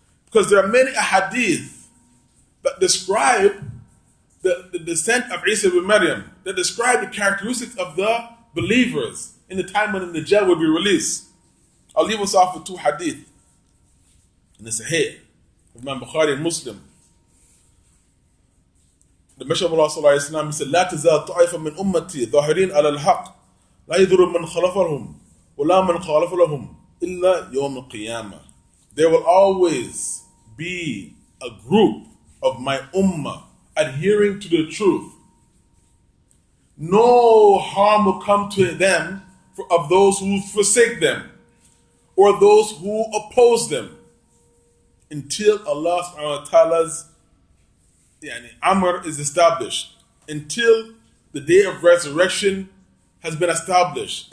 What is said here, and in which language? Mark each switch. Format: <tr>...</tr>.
<en>Because there are many hadith that describe the descent of Isa ibn Maryam, that describe the characteristics of the believers in the time when the Dajjal will be released. I'll leave us off with two hadith in the Sahih of Imam Bukhari and Muslim. The Messenger of Allah sallallahu alayhi wa sallam, he said,</en> <ar>لا تزال طائفة من أمتي ظاهرين على الحق لا يضر من خلفهم ولا من خالف لهم إلا يوم القيامة.</ar> <en>There will always be a group of my ummah adhering to the truth. No harm will come to them of those who forsake them or those who oppose them until Allah subhanahu wa ta'ala's Amr is established, until the day of resurrection has been established.</en>